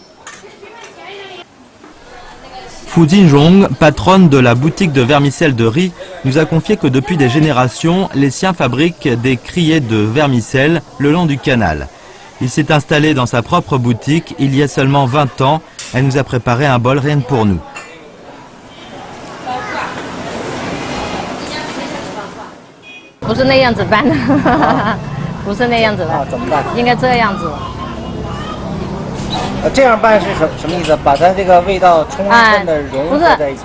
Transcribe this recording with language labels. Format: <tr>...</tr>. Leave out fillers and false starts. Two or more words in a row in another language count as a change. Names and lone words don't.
<fr>Fu Jinzhong, patronne de la boutique de vermicelles de riz, nous a confié que depuis des générations, les siens fabriquent des criées de vermicelles le long du canal. Il s'est installé dans sa propre boutique il y a seulement 20 ans. Elle nous a préparé un bol rien que pour nous.</fr> <zh>不是那样子办的，不是那样子的，怎么办？应该这样子。这样办是什么意思？把它这个味道充分的融合在一起。</zh>